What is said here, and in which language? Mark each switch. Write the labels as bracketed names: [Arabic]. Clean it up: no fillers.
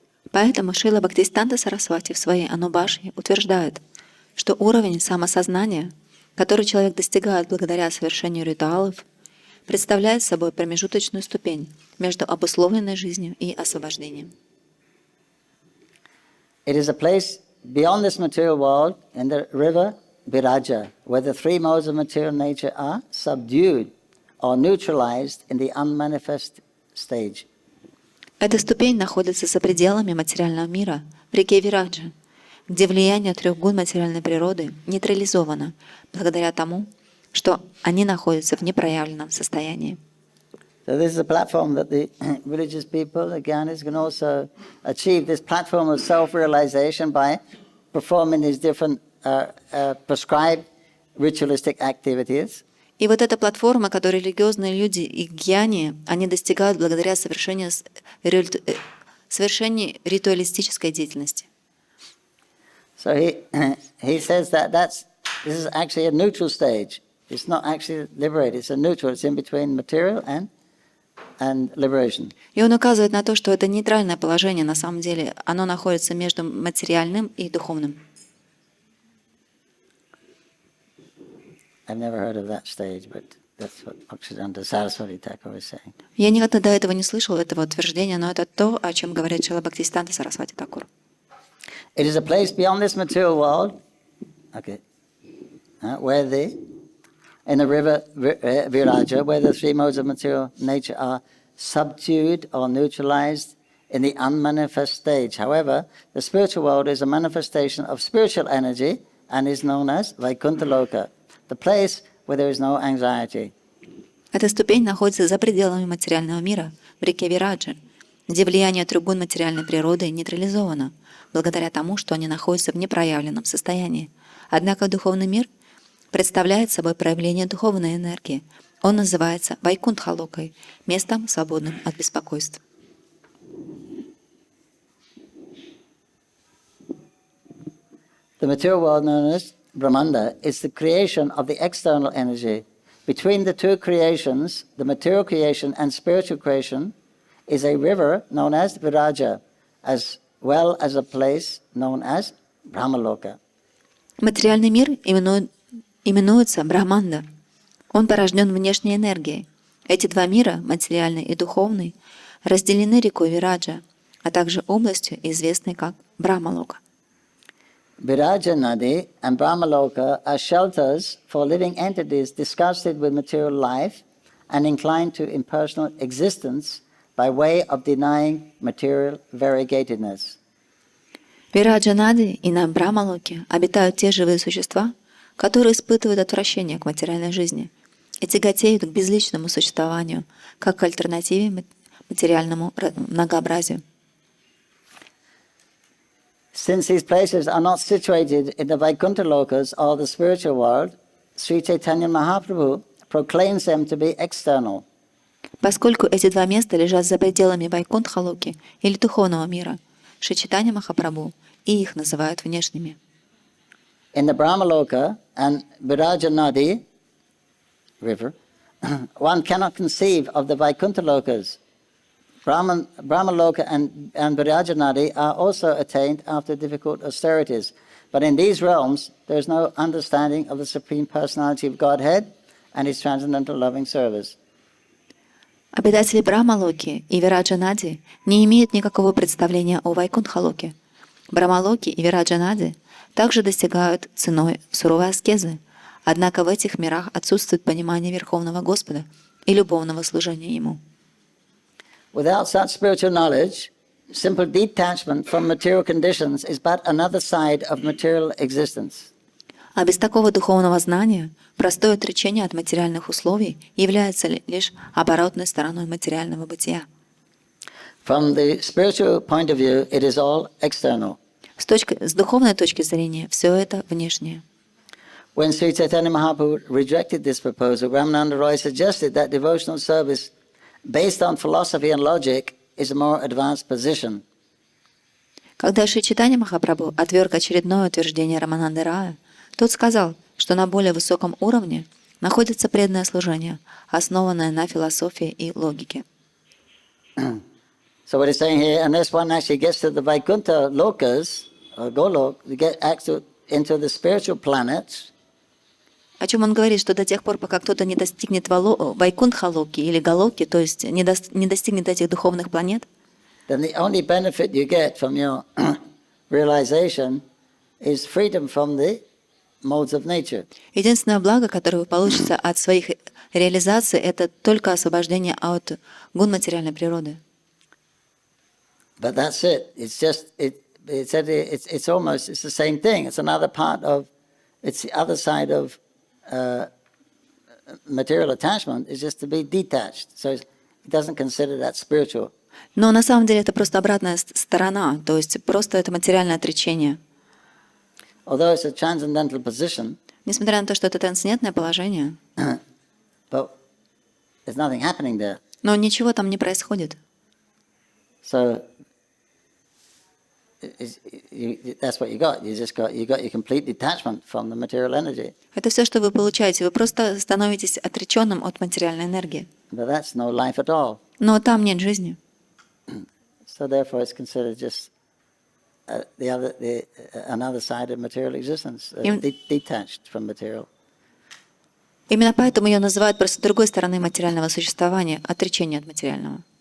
[Russian] Поэтому Шрила Бхактисиддханта Сарасвати в своей Анубашье утверждает, что уровень самосознания, который человек достигает благодаря совершению ритуалов, представляет собой промежуточную ступень между обусловленной жизнью и освобождением. [English] It is a place beyond this material world in the river Viraja, where the three modes of material nature are subdued or neutralized in the unmanifest stage. [Russian] Эта ступень находится за пределами материального мира, в реке Вираджа, где влияние трех гун материальной природы нейтрализовано благодаря тому, что они находятся в непроявленном состоянии. [English] So this is a platform that the religious people, the Gyanis, can also achieve this platform of self-realization by performing these different prescribed ritualistic activities. [Russian] И вот эта платформа, которую религиозные люди и гьяни, они достигают благодаря совершению ритуалистической деятельности. [English] So he says that this is actually a neutral stage. It's not actually liberated. It's a neutral. It's in between material and liberation. [Russian] И он указывает на то, что это нейтральное положение, на самом деле, оно находится между материальным и духовным. [English] I've never heard of that stage, but that's what Bhaktisiddhanta Saraswati Thakur is saying. [Russian] Я никогда до этого не слышал этого утверждения, но это то, о чем говорит Шрила Бхактисиддханта Сарасвати Тхакур. [English] It is a place beyond this material world, where in the river Viraja, where the three modes of material nature are subdued or neutralized in the unmanifest stage. However, the spiritual world is a manifestation of spiritual energy and is known as Vaikuntha Loka, the place where there is no anxiety. [Russian] Эта ступень находится за пределами материального мира, в реке Вираджа, где влияние трех гун материальной природы нейтрализовано, благодаря тому, что они находятся в непроявленном состоянии. Однако духовный мир представляет собой проявление духовной энергии. Он называется Вайкунтха-локой, местом, свободным от беспокойств. [English] The material world known as Brahmanda is the creation of the external energy. Between the two creations, the material creation and spiritual creation, is a river known as Viraja, as well as a place known as Brahmaloka. [Russian] Материальный мир именуется Брахманда. Он порожден внешней энергией. Эти два мира, материальный и духовный, разделены рекой Вираджа, а также областью, известной как Брахмалока. [English] Viraja Nadi and Brahmaloka are shelters for living entities disgusted with material life and inclined to impersonal existence by way of denying material variegatedness. [Russian] Вираджа Нади и на Брахмалоке обитают те живые существа, которые испытывают отвращение к материальной жизни и тяготеют к безличному существованию, как к альтернативе материальному многообразию. [English] Since these places are not situated in the Vaikuntha lokas or the spiritual world, Śrī Caitanya-Mahaprabhu proclaims them to be external. [Russian] Поскольку эти два места лежат за пределами Вайкунтха-локи или духовного мира, Шри Чайтанья Махапрабху и их называют внешними. [English] In the Brahmaloka and Viraja Nadi river, one cannot conceive of the Vaikuntha lokas. Brahmaloka and Viraja Nadi are also attained after difficult austerities. But in these realms, there is no understanding of the Supreme Personality of Godhead and His transcendental loving service. [Russian] Обитатели Брахмалоки и Вираджа Нади не имеют никакого представления о Вайкунтха-локе. Брахмалоки и Вираджа Нади также достигают ценой суровой аскезы, однако в этих мирах отсутствует понимание Верховного Господа и любовного служения Ему. [English] Without such spiritual knowledge, simple detachment from material conditions is but another side of material existence. [Russian] А без такого духовного знания простое отречение от материальных условий является лишь оборотной стороной материального бытия. [English] From the spiritual point of view, it is all external. [Russian] С духовной точки зрения, все это внешнее. [English] When Śrī Caitanya Mahaprabhu rejected this proposal, Ramananda Roy suggested that devotional service based on philosophy and logic is a more advanced position. [Russian] Когда Шри Чайтанья Махапрабху отверг очередное утверждение Рамананды Рая, тот сказал, что на более высоком уровне находится преданное служение, основанное на философии и логике. [English] So what he's saying here, unless one actually gets to the Vaikuntha lokas, or Golok, to get actually into the spiritual planets, [Russian] О чем он говорит, что до тех пор, пока кто-то не достигнет Вайкунтха-локи или Галоки, то есть не достигнет этих духовных планет, [English] then the only benefit you get from your realization is freedom from the modes of nature. [Russian] единственное благо, которое вы получите от своих реализаций, это только освобождение от гун материальной природы. [English] But that's it. It's just it's almost the same thing. It's another part of it's the other side of material attachment is just to be detached. So it doesn't consider that spiritual. [Russian] Но на самом деле это просто обратная сторона, то есть просто это материальное отречение. [English] Although it's a transcendental position, [Russian] Несмотря на то, что это трансцендентное положение, [English] but there's nothing happening there. [Russian] но ничего там не происходит. [English] So that's what you got. You got your complete detachment from the material energy. [Russian] Это все, что вы получаете. Вы просто становитесь отреченным от материальной энергии. [English] But that's no life at all. [Russian] Но там нет жизни. [English] So therefore, it's considered just another side of material existence, detached from material. [Russian] Именно поэтому ее называют просто другой стороной материального существования, отречение от материального.